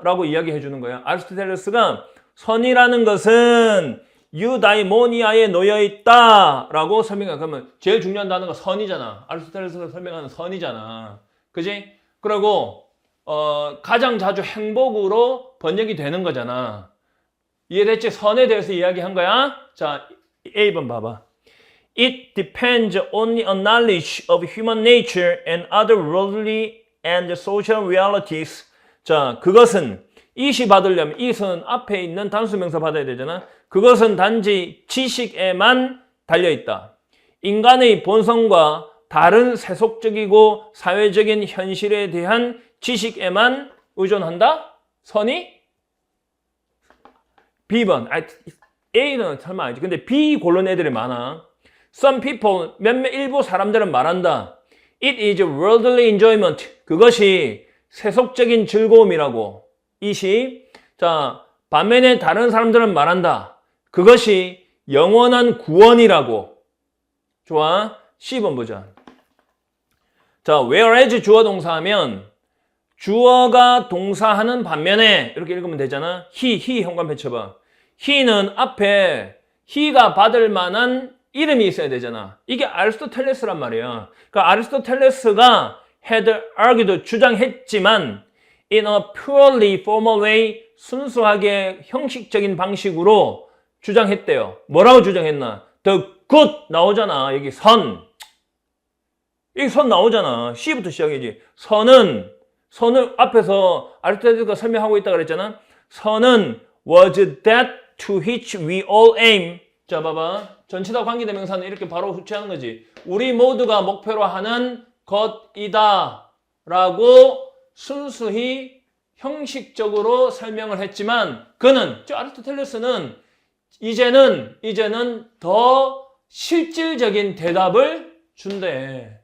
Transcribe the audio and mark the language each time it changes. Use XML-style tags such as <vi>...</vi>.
<ko>라고 이야기해 주는 거야. 아리스토텔레스가 선이라는 것은 유다이모니아에 놓여 있다 라고 설명해. 그러면 제일 중요한 단어가 선이잖아. 아리스토텔레스가 설명하는 선이잖아. 그지? 그리고 가장 자주 행복으로 번역이 되는 거잖아. 이해됐지? 선에 대해서 이야기한 거야. 자, A번 봐봐.</ko> <en>It depends on a knowledge of human nature and other worldly and social realities.</en> <ko>자, 그것은 it이 받으려면 it은 앞에 있는 단수명사 받아야 되잖아. 그것은 단지 지식에만 달려있다. 인간의 본성과 다른 세속적이고 사회적인 현실에 대한 지식에만 의존한다? 선이? B번. A는 설마 아니지. 근데 B 고른 애들이 많아.</ko> <en>Some people,</en> <ko>일부 사람들은 말한다.</ko> <en>It is worldly enjoyment.</en> <ko>그것이 세속적인 즐거움이라고. 이시. 자, 반면에 다른 사람들은 말한다. 그것이 영원한 구원이라고. 좋아. 10번 보자. 자, whereas 주어 동사하면 주어가 동사하는 반면에 이렇게 읽으면 되잖아. he 현관 펼쳐봐. he는 앞에 he가 받을 만한 이름이 있어야 되잖아. 이게 아리스토텔레스란 말이야. 그러니까 아리스토텔레스가</ko> <en>had argued</en> <ko>주장했지만</ko> <en>in a purely formal way</en> <ko>순수하게 형식적인 방식으로 주장했대요. 뭐라고 주장했나?</ko> <en>The good</en> <ko>나오잖아. 여기 선. 여기 선 나오잖아. C부터 시작이지. 선을 앞에서 아리스토텔레스가 설명하고 있다 그랬잖아. 선은</ko> <en>was that to which we all aim.</en> <ko>자, 봐봐. 전치사 관계대명사는 이렇게 바로 후치하는 거지. 우리 모두가 목표로 하는 것이다 라고 순수히 형식적으로 설명을 했지만 그는, 아리스토텔레스는 이제는 더 실질적인 대답을 준대.</ko>